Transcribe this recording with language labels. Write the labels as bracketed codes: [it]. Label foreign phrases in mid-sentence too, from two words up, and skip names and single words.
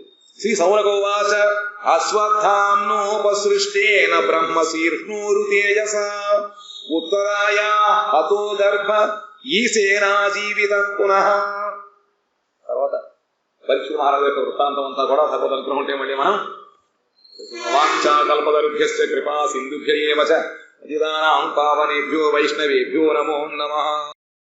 [sa] శ్రీ సౌనకోవాచ అశ్వత్థామ్నోపసృష్టేన బ్రహ్మశీర్ష్ణోరు తేజస ఉత్తరాయా హతో గర్భ ఈశేనా జీవిత పునః. [te] తర్వాత పరీక్ష మహారాజు యొక్క వృత్తాంతం అంతా కూడా భగవద్ అనుగ్రహం ఉంటే మళ్ళీ మనం [sa] వాంఛా కల్పతరుభ్యశ్చ కృపా సింధుభ్య ఏవ చ పతితానాం పావనేభ్యో వైష్ణవేభ్యో నమో నమః.